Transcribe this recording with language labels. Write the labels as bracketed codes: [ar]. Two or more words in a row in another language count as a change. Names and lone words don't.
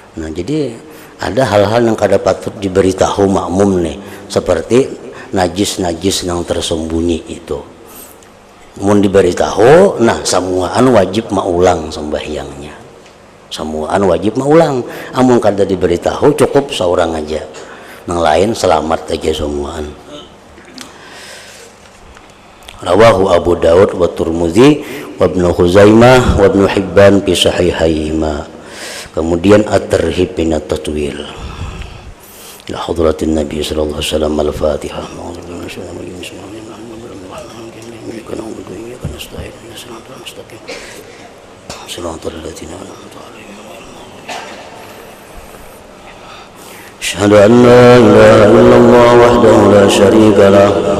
[bjn] Nah jadi Ada hal-hal yang kada patut diberitahu makmum nih, seperti najis-najis yang tersembunyi itu. Mun diberitahu, nah samuaan wajib maulang sembahyangnya. Samuaan wajib maulang. Amun kada diberitahu cukup seorang aja. Yang lain selamat aja samuaan. [ar] رواه أبو داود والترمذي وابن خزيمة وابن حبان في صحيحيهما. Kemudian الترهيب من التطويل. إلى حضرة النبي صلى الله عليه وسلم الفاتحة. أشهد أن لا إله إلا الله وحده لا شريك له.